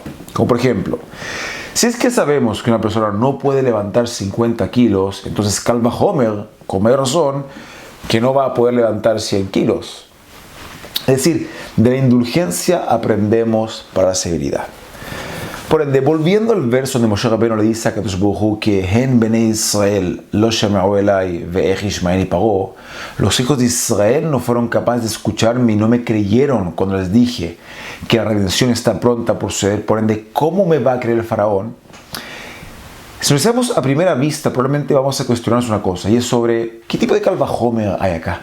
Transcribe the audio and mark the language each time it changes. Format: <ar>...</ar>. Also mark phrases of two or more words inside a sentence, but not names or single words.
<es>Como por ejemplo, si es que sabemos que una persona no puede levantar 50 kilos, entonces</es> <he>קל וחומר,</he> <es>con mayor razón, que no va a poder levantar 100 kilos. Es decir, de la indulgencia aprendemos para la severidad. Por ende, volviendo al verso donde Moshe Rabbeinu le dice a Akadosh Baruj Hu que</es> <he>הן בני ישראל לא שמעו אלי ואיך ישמעני פרעה,</he> <es>los hijos de Israel no fueron capaces de escucharme y no me creyeron cuando les dije que la redención está pronta por suceder. Por ende, ¿cómo me va a creer el faraón? Si nos hacemos a primera vista, probablemente vamos a cuestionarnos una cosa, y es sobre ¿qué tipo de</es> <he>קל וחומר</he> <es>hay acá?</es>